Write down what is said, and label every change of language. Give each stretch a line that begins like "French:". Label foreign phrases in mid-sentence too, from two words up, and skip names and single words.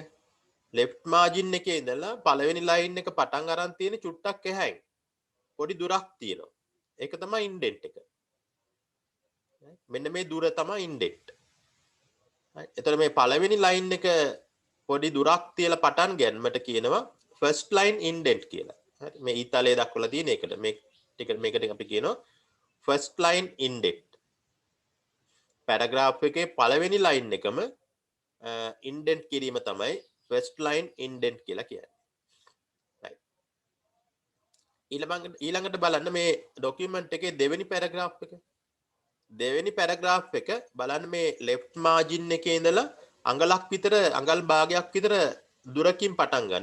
English: left margin
Sinhala: එකේ ඉඳලා පළවෙනි line එක පටන් අරන් තියෙන චුට්ටක් එහායින් පොඩි දුරක් තියෙනවා. ඒක තමයි indent එක. මෙන්න මේ දුර තමයි indent. හරි. එතකොට මේ පළවෙනි line එක පොඩි දුරක් තියලා පටන් ගැනීමට කියනවා
English: first line indent
Sinhala: කියලා. හරි. මේ ඊතලයේ දක්වලා තියෙන එකට මේකට අපි කියනවා
English: first line indent.
Sinhala: පැරග්‍රාෆ් එකේ පළවෙනි line එකම indent කිරීම තමයි
English: first line indent
Sinhala: කියලා කියන්නේ. right. ඊළඟට බලන්න මේ document එකේ දෙවෙනි පැරග්‍රාෆ් එක. දෙවෙනි පැරග්‍රාෆ් එක බලන්න මේ
English: left margin
Sinhala: එකේ ඉඳලා අඟලක් විතර අඟල් භාගයක් විතර දුරකින් පටන් ගන්න.